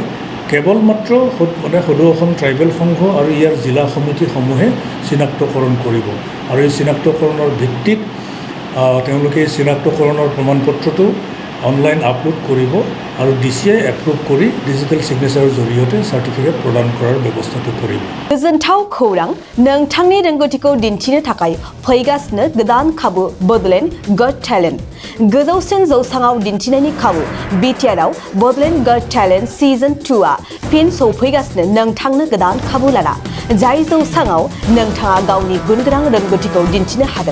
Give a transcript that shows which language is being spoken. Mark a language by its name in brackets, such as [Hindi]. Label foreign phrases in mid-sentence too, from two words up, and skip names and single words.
[Assamese] কেৱল মাত্ৰ সদৌ অসম ট্ৰাইবেল সংঘ আৰু ইয়াৰ জিলা সমিতিসমূহে চিনাক্তকৰণ কৰিব আৰু এই চিনাক্তকৰণৰ ভিত্তিত তেওঁলোকে এই চিনাক্তকৰণৰ প্ৰমাণপত্ৰটো [English] online upload [Assamese] কৰিব আৰু DCI এপ্ৰুভ কৰি [English] digital signature [Assamese] জৰিয়তে সাৰ্টিফিকেট প্ৰদান কৰাৰ ব্যৱস্থাটো কৰিব। [Bodo] गोजोनथाव खौरां नोंथांनि रोंगौथिखौ दिन्थिनो थाखाय फैगासिनो गोदान खाबु बडलेण्ड गट टेलेन्ट गोजौसिन जौसाङाव दिन्थिनायनि खाबु बिटिआरआव बडलेण्ड गट टेलेन्ट सिजन 2आ फिन सौफैगासिनो नोंथांनो गोदान खाबु लाना जाय जौसाङाव नोंथाङा गावनि गुनगोनां रोंगौथिखौ दिन्थिनो हागोन।